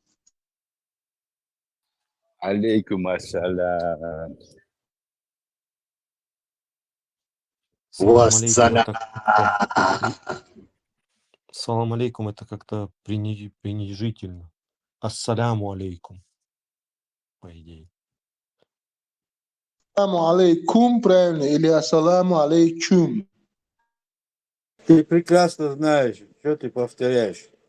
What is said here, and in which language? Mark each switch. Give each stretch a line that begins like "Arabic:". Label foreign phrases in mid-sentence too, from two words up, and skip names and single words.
Arabic: عليكم السلام. سلام عليكم
Russian: это как-то...
Arabic: سلام عليكم
Russian: это как-то пренижительно.
Arabic: السلام عليكم,
Russian: по идее.
Arabic: السلام عليكم,
Russian: правильно, или
Arabic: السلام عليكم.
Russian: Ты прекрасно знаешь, что ты повторяешь.